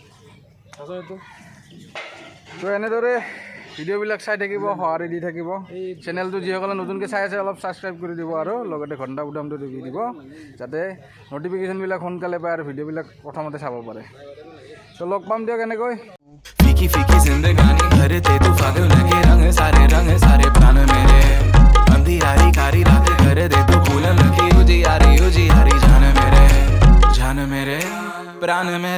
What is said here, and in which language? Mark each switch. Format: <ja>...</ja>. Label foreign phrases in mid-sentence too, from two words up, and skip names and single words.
<as>তো এনেদৰে ভিডিঅ'বিলাক চাই থাকিব, সঁহাৰি দি থাকিব। চেনেলটো যিসকলে নতুনকৈ চাই আছে অলপ ছাবস্ক্ৰাইব কৰি দিব, আৰু লগতে ঘণ্টা বুটামটো টিপি দিব, যাতে ন'টিফিকেশ্যনবিলাক সোনকালে পায় আৰু ভিডিঅ'বিলাক প্ৰথমতে চাব পাৰে। তো লগ পাম দিয়ক এনেকৈ।</as> <hi>फीकी फीकी जिंदगानी भरते तू फागल लगे रंग सारे प्राण मेरे अंधियारी कारी रात कर दे तू फूलन लगी उजियारी जान मेरे प्राण मेरे।</hi>